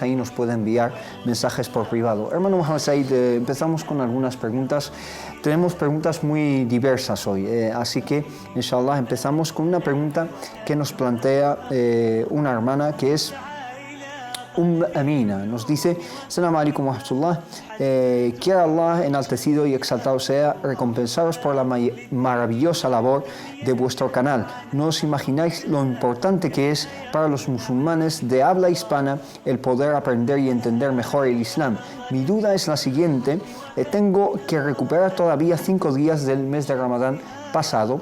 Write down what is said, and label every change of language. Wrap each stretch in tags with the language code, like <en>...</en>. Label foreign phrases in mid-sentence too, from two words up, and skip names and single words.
<es>Ahí nos pueden enviar mensajes por privado. Hermano Mohamed Said, empezamos con algunas preguntas. Tenemos preguntas muy diversas hoy, así que inshallah empezamos con una pregunta que nos plantea una hermana, que es Amina. Nos dice:</es> <ar>السلام عليكم ورحمة الله,</ar> <es>quiera Allah enaltecido y exaltado sea recompensaros por la maravillosa labor de vuestro canal. No os imagináis lo importante que es para los musulmanes de habla hispana el poder aprender y entender mejor el Islam. Mi duda es la siguiente: tengo que recuperar todavía 5 días del mes de Ramadán pasado.</es>